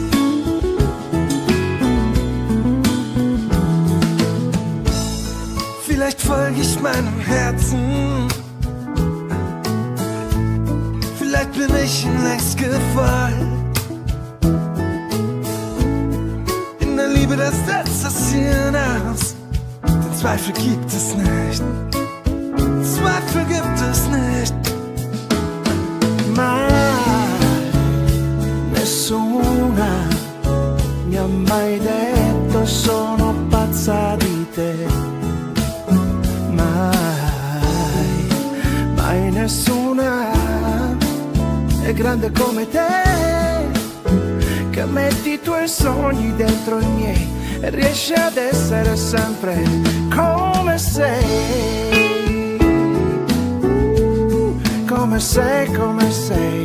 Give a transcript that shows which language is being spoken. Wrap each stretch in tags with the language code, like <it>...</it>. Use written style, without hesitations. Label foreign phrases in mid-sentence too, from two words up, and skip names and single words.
<de>Vielleicht folge ich meinem Herzen, vielleicht bin ich ihm längst gefallen. In der Liebe, das setzt das Ziel aus. Den Zweifel gibt es nicht. Zweifel gibt es nicht.</de> <it>Mai nessuna mi ha mai detto sono pazza di te. Mai nessuna è grande come te, che metti i tuoi sogni dentro i miei e riesci ad essere sempre come sei, come sei, come sei.</it>